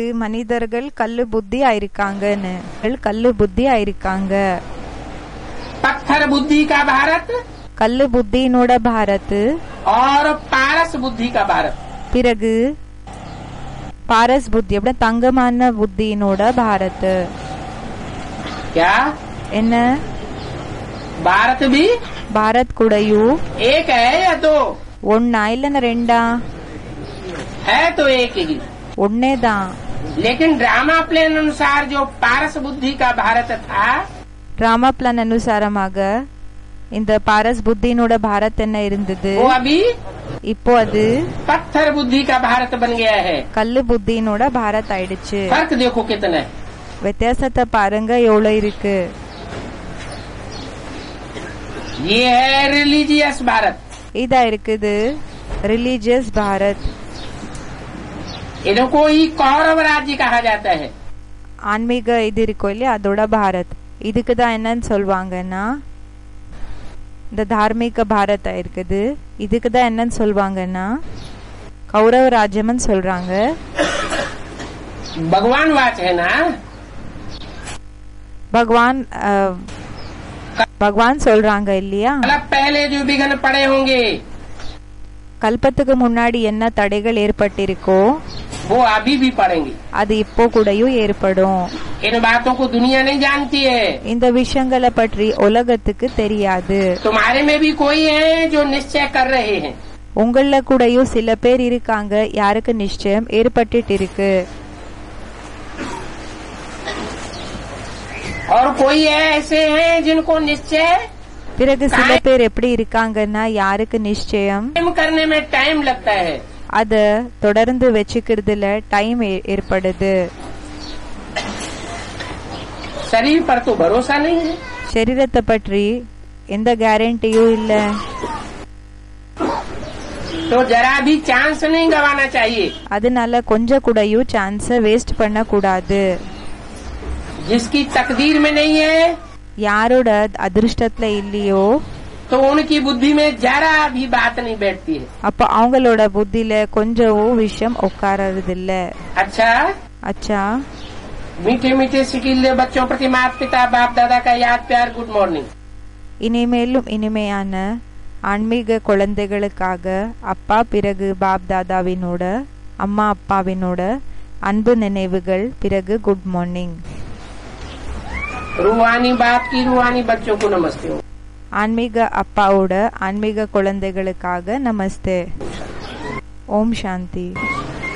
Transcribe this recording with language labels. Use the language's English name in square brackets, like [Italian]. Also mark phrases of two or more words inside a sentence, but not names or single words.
[Tamil] மனிதர்கள் கல்லு புத்தி ஆயிருக்காங்கன்னு. கல்லு புத்தி ஆயிருக்காங்க. [Hindi] पत्थर बुद्धि का भारत [Tamil] கல்லு புத்தியினோட பாரத், [Hindi] और पारस बुद्धि का भारत। [Tamil] பிறகு பாரஸ் புத்தி அப்படி தங்கமான புத்தியினோட பாரத். [Hindi] क्या [Tamil] என்ன? [Hindi] भारत भी [Tamil] பாரத் கூடயும் [Hindi] एक है या दो? [Tamil] ஒன்னா இல்லன்னா ரெண்டா? [Hindi] है तो एक ही। [Tamil] ஒன்னேதான். [Hindi] लेकिन ड्रामा प्लान अनुसार जो पारस बुद्धि का भारत था, [Tamil] ராமா பிளான் அனுசாரமாக இந்த பாரஸ் புத்தியினோட பாரத் என்ன இருந்தது? [Hindi] वो अभी [Tamil] இப்போ அது [Hindi] पत्थर बुद्धि का भारत बन गया है। [Tamil] கல்லு புத்தியினோட பாரத் ஆயிடுச்சு. [Hindi] फर्क देखो कितना है। [Tamil] வித்தியாசத்தை பாருங்க எவ்வளவு இருக்கு. [Hindi] ये है रिलीजियस भारत। [Tamil] இதா இருக்குது ரிலீஜியஸ் பாரத். [Hindi] इनको ही कौरव राज्य कहा जाता है। [Tamil] ஆன்மீக இது இருக்கும் இல்லையா, அதோட பாரத். இதுக்குதான் என்னன்னு சொல்லுவாங்கன்னா, இந்த தார்மீக பாரதா இருக்குது. இதுக்குதான் என்னன்னு சொல்லுவாங்கன்னா கௌரவ ராஜ்யம்னு சொல்றாங்க. [Hindi] भगवान वाच है ना। [Tamil] பகவான் சொல்றாங்க இல்லையா, [Hindi] मतलब पहले जो विघ्न पड़े होंगे [Tamil] கல்பத்துக்கு முன்னாடி என்ன தடைகள் ஏற்பட்டிருக்கோ [Hindi] वो अभी भी पड़ेंगे। [Tamil] அது இப்போ கூடயும் ஏற்படும். [Hindi] इन बातों को दुनिया नहीं जानती है। [Tamil] இந்த விஷயங்களை பற்றி உலகத்துக்கு தெரியாது. [Hindi] तुम्हारे में भी कोई है जो निश्चय कर रहे हैं। [Tamil] உங்கள கூடயும் சில பேர் இருக்காங்க யாருக்கு நிச்சயம் ஏற்பட்டுட்டு இருக்கு. [Hindi] और कोई ऐसे हैं जिनको निश्चय [Tamil] பிறகு சில பேர் எப்படி இருக்காங்கன்னா யாருக்கு நிச்சயம் [Hindi] करने में टाइम लगता है, [Tamil] அத தொடர்ந்து வச்சுக்கிறதுல டைம் ஏற்படுது. [Hindi] शरीर पर तो भरोसा नहीं है. [Tamil] சரீரத்தை பற்றி எந்த கேரண்டியும் இல்ல. [Hindi] तो जरा भी चांस नहीं गवाना चाहिए. [Tamil] அதனால கொஞ்சம் கூடயும் சான்ஸ வேஸ்ட் பண்ண கூடாது. [Hindi] जिसकी तकदीर में नहीं है, [Tamil] யாரோட அதிர்ஷ்டத்துல இல்லையோ [Hindi] तो उनकी बुद्धि में जरा भी बात नहीं बैठती है. [Tamil] அப்ப அவங்களோட புத்தியில கொஞ்சம் விஷயம் உட்காரது இல்ல. [Hindi] अच्छा [Tamil] அச்சா, [Hindi] मीठे मीठे सिकीले बच्चों प्रति माता पिता बाप दादा का याद प्यार [English] good morning. [Tamil] இனிமேலும் இனிமையான ஆன்மீக குழந்தைகளுக்காக அப்பா பிறகு பாப் தாதாவினோட அம்மா அப்பாவினோட அன்பு நினைவுகள், பிறகு [English] good morning. [Hindi] रूहानी बाप की रूहानी बच्चों को नमस्ते. [Tamil] ஆன்மீக அப்பாவோட ஆன்மீக குழந்தைகளுக்காக நமஸ்தே. ஓம் சாந்தி.